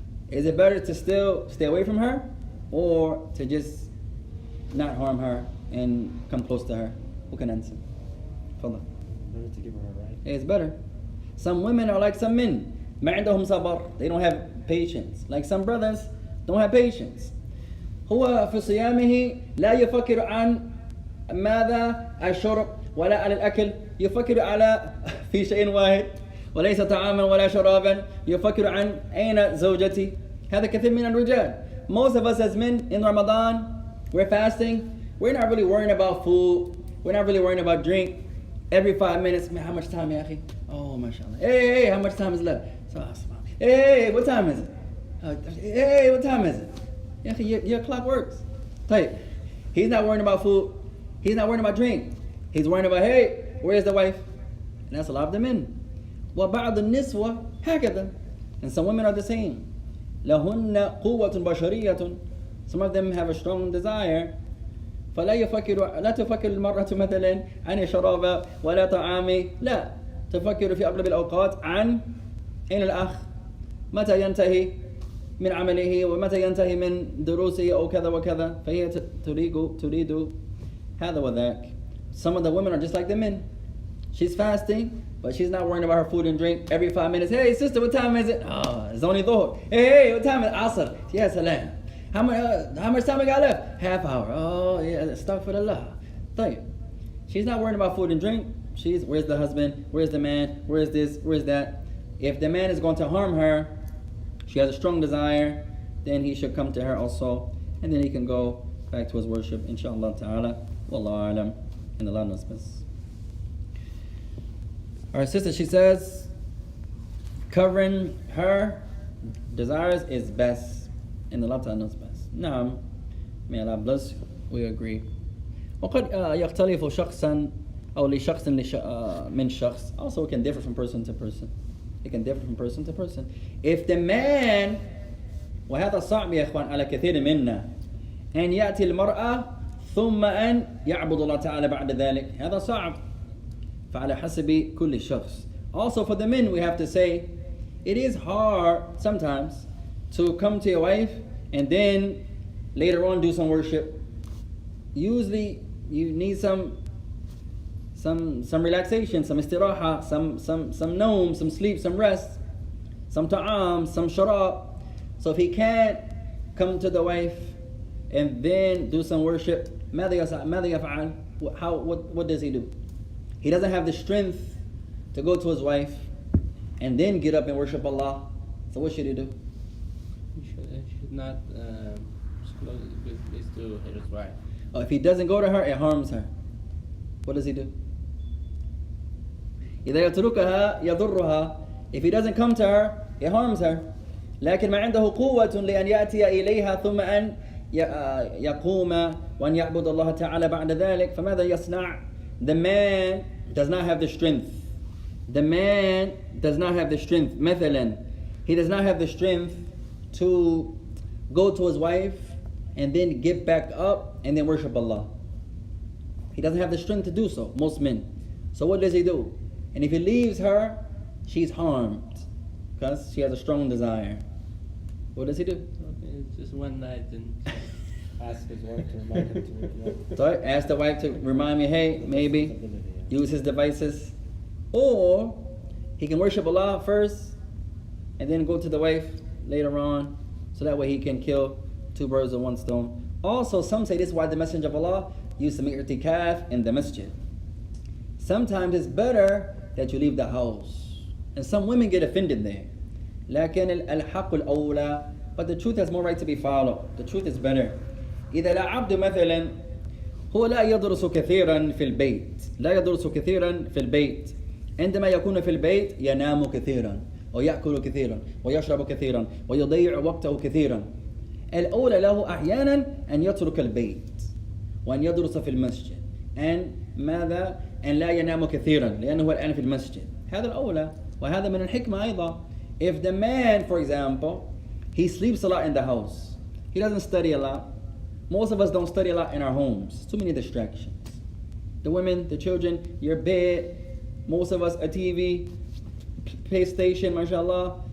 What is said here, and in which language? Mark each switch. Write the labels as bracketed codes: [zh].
[en] Is it better to still stay away from her, or to just not harm her and come close to her? Who can answer? Better to give her a right. It's better. Some women are like some men. [ar] ما عندهم صبر. [en] They don't have patience. Like some brothers don't have patience. [ar] هو في صيامه لا يفكر عن ماذا الشرب ولا على الأكل. يفكر على في شيء واحد وليس طعاما ولا شرابا. يفكر عن أين زوجتي. هذا كثير من الرجال. [en] Most of us as men in Ramadan, we're fasting. We're not really worrying about food. We're not really worrying about drink. Every 5 minutes, man, how much time, ya akhi? Oh, mashallah. Hey, how much time is left? Hey, what time is it? Hey, what time is it? Ya akhi, your clock works. Type. He's not worrying about food. He's not worrying about drink. He's worrying about, hey, where's the wife? And that's a lot of the men. [ar] وَبَعْضُ النِّسْوَةِ هَكَذا. [en] And some women are the same. [ar] لهن قوة بشرية. [en] Some of them have a strong desire. [ar] لا تفكر المرأة مثلا عن شراب ولا طعام، لا تفكر في أغلب الأوقات عن أين الأخ، متى ينتهي من عمله ومتى ينتهي من دروسه أو كذا وكذا. فهي تريد هذا وذاك. [en] Some of the women are just like the men. She's fasting, but she's not worrying about her food and drink. Every 5 minutes, hey sister, what time is it? Oh, it's only dhuhr. Hey, what time is it? Asr. Yes, salam. How much time we got left? Half hour. Oh, yeah, astaghfirullah. طيب. She's not worrying about food and drink. She's, where's the husband? Where's the man? Where's this? Where's that? If the man is going to harm her, she has a strong desire, then he should come to her also, and then he can go back to his worship, inshallah ta'ala. Wallahu alam. And Allah knows best. Our sister, she says, covering her desires is best, and Allah ta'ala knows best. Naam, may Allah bless you. We agree. [ar] وقد يختلف شخصا أو لشخص من شخص. [en] Also, it can differ from person to person. It can differ from person to person. If the man, [ar] وهذا صعب يا إخوان على كثير منا، أن يأتي المرأة ثم أن يعبد الله تعالى بعد ذلك، هذا صعب. فعلى حسب كل شخص. [en] Also for the men, we have to say, it is hard sometimes to come to your wife and then later on do some worship. Usually you need some relaxation, some istiraha, some noom, some sleep, some rest, some ta'am, some sharab. So if he can't come to the wife and then do some worship, [ar] ماذا يفعل? [en] What does he do? He doesn't have the strength to go to his wife and then get up and worship Allah. So what should he do? He should not disclose this to his wife. Oh, if he doesn't go to her, it harms her. What does he do? [ar] إذا يتركها يضرها. [en] If he doesn't come to her, it harms her. [ar] لكن ما عنده قوة لأن يأتي إليها ثم أن يقوم وأن يعبد الله تعالى بعد ذلك. فماذا يصنع? [en] The man does not have the strength. The man does not have the strength. [ar] مثلا, [en] he does not have the strength to go to his wife and then get back up and then worship Allah. He doesn't have the strength to do so, most men. So what does he do? And if he leaves her, she's harmed because she has a strong desire. What does he do? Okay, it's just one night and Ask his wife to remind him to wake up. So ask the wife to remind me, hey, maybe use his devices. Or he can worship Allah first and then go to the wife later on, so that way he can kill two birds with one stone. Also, some say this is why the Messenger of Allah used to make i'tikaf in the masjid. Sometimes it's better that you leave the house. And some women get offended there. [ar] لكن الحق الأولى, [en] but the truth has more right to be followed. The truth is better. [ar] إذا لا عبد مثلا هو لا يدرس كثيرا في البيت، لا يدرس كثيرا في البيت. عندما يكون في البيت ينام كثيرا ويأكل كثيرا ويشرب كثيرا ويضيع وقته كثيرا. الأولى له أحيانا أن يترك البيت وأن يدرس في المسجد. أن ماذا؟ أن لا ينام كثيرا لأنه الآن في المسجد. هذا الأولى، وهذا من الحكمة أيضا. [en] If the man, for example, he sleeps a lot in the house, he doesn't study a lot. Most of us don't study a lot in our homes. Too many distractions. The women, the children, your bed, most of us a TV, PlayStation, mashallah.